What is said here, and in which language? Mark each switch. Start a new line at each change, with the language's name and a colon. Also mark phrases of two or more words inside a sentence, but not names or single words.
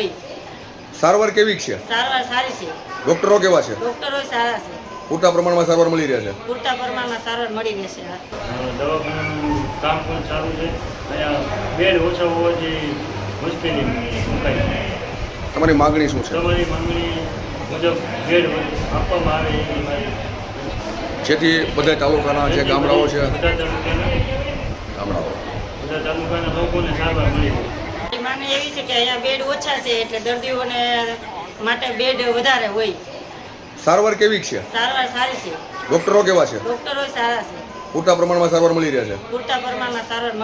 Gujarati: સારવાર કેવી છે? સારવાર સારી છે। ડૉક્ટરો કેવા છે? ડૉક્ટરો સારા છે। પૂરતા પ્રમાણમાં સારવાર મળી રહે છે? પૂરતા પ્રમાણમાં સારવાર મળી રહે છે। દવાખાનાનું કામ પણ સારું છે। અહીંયા બેડ ઓછા હોવાથી મુશ્કેલી મુકાય છે। તમારી માંગણી શું છે? તમારી માંગણી મુજબ બેડ આપવામાં આવે એવી મારી જેથી બધા તાલુકાના જે ગામડાઓ છે બધા તાલુકાના લોકોને સારવાર મળી રહે। માને એવી છે કે અહીંયા બેડ ઓછા છે એટલે દર્દીઓને માટે બેડ વધારે હોય। સારવાર કેવી છે? સારવાર સારી છે। ડૉક્ટરો કેવા છે? ડૉક્ટરો સારા છે। પૂરતા પ્રમાણમાં સારવાર મળી રહે છે? પૂરતા પ્રમાણમાં સારવાર મળી